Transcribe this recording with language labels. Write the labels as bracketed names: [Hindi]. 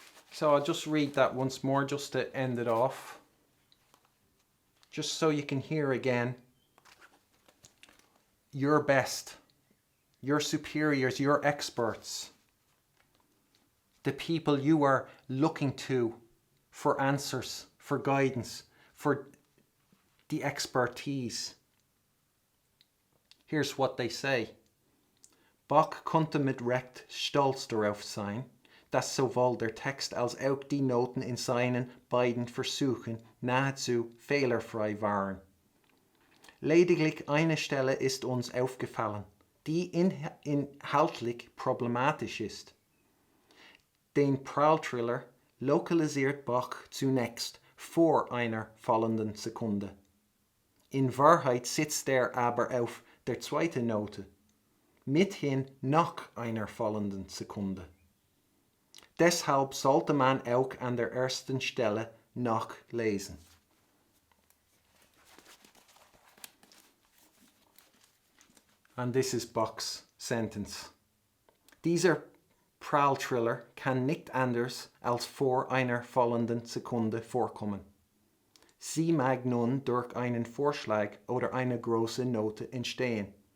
[English] So I'll just read that once more just to end it off. Just so you can hear again your best, your superiors, your experts, the people you are looking to for answers, for guidance, for the expertise. Here's what they say. [German] Bach konnte mit Recht stolz darauf sein, dass sowohl der Text als auch die Noten in seinen beiden Versuchen nahezu fehlerfrei waren. Lediglich eine Stelle ist uns aufgefallen, die inhaltlich problematisch ist. Den Prall-Triller lokalisiert Bach zunächst vor einer fallenden Sekunde. In Wahrheit sitzt er aber auf der zweiten Note, mithin nach einer fallenden Sekunde. Deshalb sollte man auch an der ersten Stelle nachlesen. [English] And this is Bach's sentence. [German] Dieser Prall-Triller kann nicht anders als vor einer fallenden Sekunde vorkommen. Sie mag nun durch einen Vorschlag oder eine große Note entstehen.